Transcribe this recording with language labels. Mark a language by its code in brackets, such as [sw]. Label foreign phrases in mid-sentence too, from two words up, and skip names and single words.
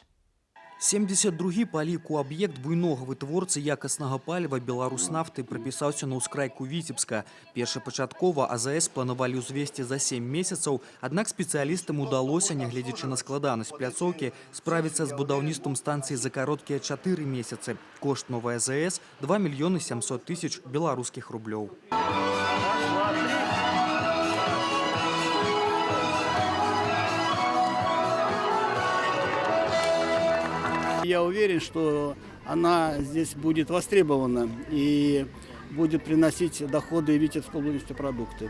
[be] 72-й па ліку аб'ект буйнога вытворцы якаснага паліва «Беларуснафты» прыпісаўся на ўскрайку Віцебска. Першапачаткова АЗС планавалі ўзвесці за 7 месяцаў, аднак спецыялістам удалося, нягледзячы на складанасць пляцоўкі, справіцца з будаўніцтвам станцыі за кароткія 4 месяцы. Кошт новай АЗС – 2 мільёны 700 тысяч беларускіх рублёў. [ru] Я уверен, что она здесь будет востребована и будет приносить доходы Витебской области продукты.